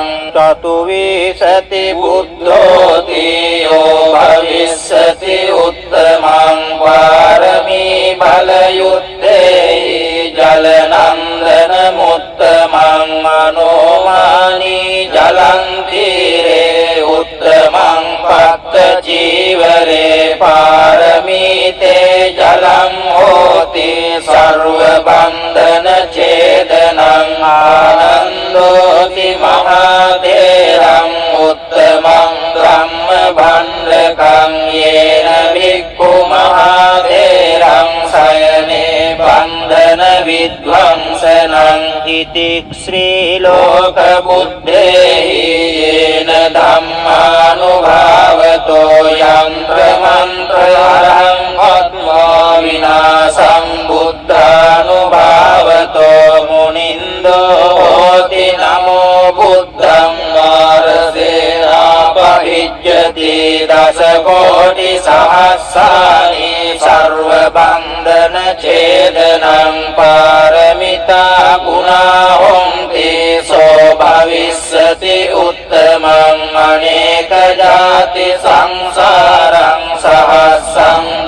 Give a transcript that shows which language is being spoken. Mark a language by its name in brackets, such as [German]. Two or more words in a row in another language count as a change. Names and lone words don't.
[Pali] චතු විසති බුද්ධෝති යෝ භවිස්සති උත්තමං පාරමී බල යුත්තේහි ජලනන්දන මුත්තමං මනෝමානී ජලං තීරේ උත්තමං පත්ත චීවරේ පාරමීතේ ජලං හෝති සර්ව බන්ධන ඡේදනං ආනන්දෝති මහතේරං උත්තමං ධම්ම භණ්ඩකං යේන භික්ඛු මහතේරං සයනේ බන්ධන විද්වංසනං ඉති ශ්‍රී ලෝක බුද්ධේහි යේන ධම්මානුභාවතෝ යන්ත්‍ර මන්ත්‍ර අරහං ආත්මා විනාසං බුද්ධානුභාවතෝ මුනින්දෝ හෝති නමෝ බුද්ධං මාරසේනාපහිජ්ජති දස කෝටි සහස්සානි සර්ව බන්ධන ඡේදනං පාරමිතා ගුණා හොන්ති සෝ භවිස්සති උත්තමං අනේක ජාති සංසාරං සහස්සං